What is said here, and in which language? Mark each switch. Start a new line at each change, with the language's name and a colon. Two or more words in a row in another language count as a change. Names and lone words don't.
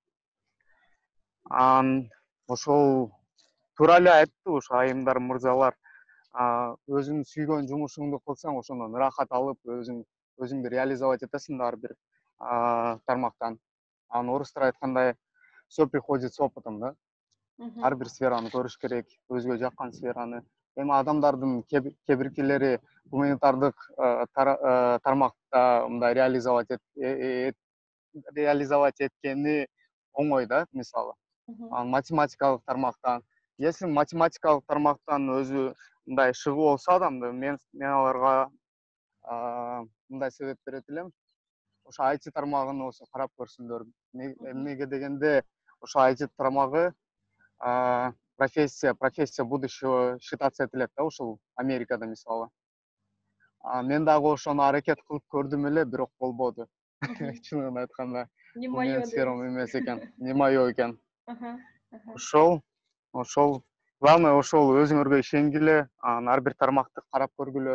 Kyrgyz: Ошол туура эле айтты ушу айымдар, мырзалар. Өзүң сүйгөн жумушуңду кылсаң, ошондон ырахат алып, өзүңдү реализовать этесиң ар бир тармактан. Орустар айткандай,
Russian: все приходит с опытом, да?
Kyrgyz: Ар бир сфераны көрүш керек, өзгө жаккан сфераны. Эми адамдардын кебиркилери гуманитардык тармакта мындай реализовать эткени оңой да, мисалы. Математикалык тармактан. Если математикалык тармактан өзү мындай шыгуу болсо адамды, мен аларга мындай себеп берет элем. Ошо IT тармагын болсо карап көрсүңдөр. Эмнеге дегенде, ошо IT тармагы
Russian: профессия будущего
Kyrgyz: считаться этилет да, ушул Америкада мисалы. Мен дагы ошону аракет кылып көрдүм эле, бирок болбоду. Чынын айтканда, менин сферам эмес экен,
Russian: не моё
Kyrgyz: экен. Ошол главное ошол өзүңөргө ишенгиле, ар бир тармакты карап көргүлө.